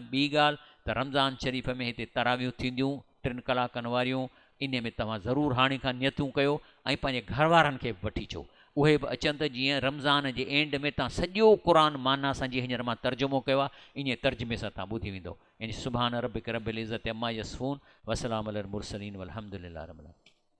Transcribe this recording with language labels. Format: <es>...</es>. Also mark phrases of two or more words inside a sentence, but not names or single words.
<sd>ॿी ॻाल्हि त रमज़ान शरीफ़ में हिते तरावियूं थींदियूं 3 कलाकनि वारियूं, इन में तव्हां ज़रूरु हाणे खां नियतूं कयो ऐं पंहिंजे घर वारनि खे बि वठी अचो, उहे बि अचनि त जीअं रमज़ान जे एंड में तव्हां सॼो क़ुर माना सां जीअं हींअर मां तर्जुमो कयो आहे इन तर्जुमे सां तव्हां ॿुधी वेंदो।</sd> <ar>يعني سبحان ربك رب العزة عما يصفون وسلام على المرسلين والحمد لله رب العالمين.</ar>